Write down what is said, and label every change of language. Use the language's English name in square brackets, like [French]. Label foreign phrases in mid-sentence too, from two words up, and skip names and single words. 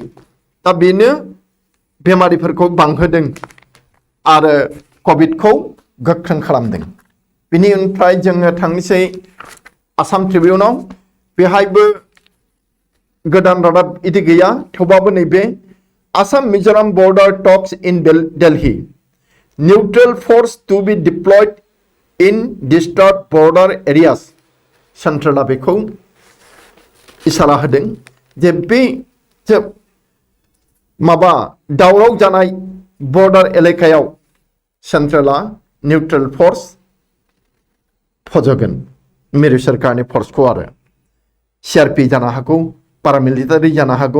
[Bodo] दा बेनो बेमारिफोरखौ बांहोदों आरो कभिडखौ गोख्रों खालामदों। बिनि उननिफ्राय जोङो थांनोसै आसाम ट्रिबिउनाव। बेहायबो गोदान रादाब इदि गैया, थेवबाबो नैबे [English] Assam Mizoram border talks in Delhi, neutral force to be deployed in disturb border areas. [Bodo] सेन्ट्रेला बेखौ इसारा होदों जे बे माबा दावराव जानाय बर्डार एलेकायाव सेन्ट्रेला निउट्रेल फोर्स फज'गोन, मिरु सोरखारनि फोर्सखौ आरो CRP जानो हागौ, पारामिलिटारि जानो हागौ।